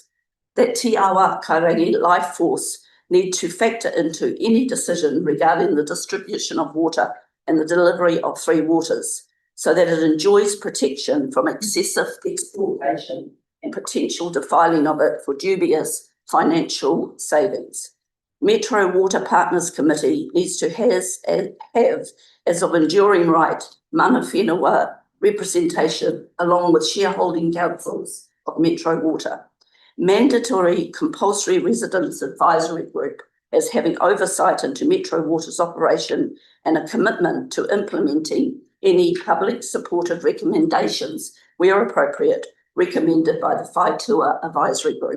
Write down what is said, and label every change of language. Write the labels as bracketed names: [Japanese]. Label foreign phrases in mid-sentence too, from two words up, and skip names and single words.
[English] That Te Awa Karangi life force need to factor into any decision regarding the distribution of water and the delivery of three waters, so that it enjoys protection from excessive exploitation and potential defiling of it for dubious financial savings. MetroWater Partners Committee needs to have as of enduring right [Māori] mana whenua [English] representation along with shareholding councils of MetroWater. Mandatory compulsory residents advisory group as having oversight into MetroWater's operation and a commitment to implementing any public supported recommendations where appropriate recommended by the Whaitua Advisory Group.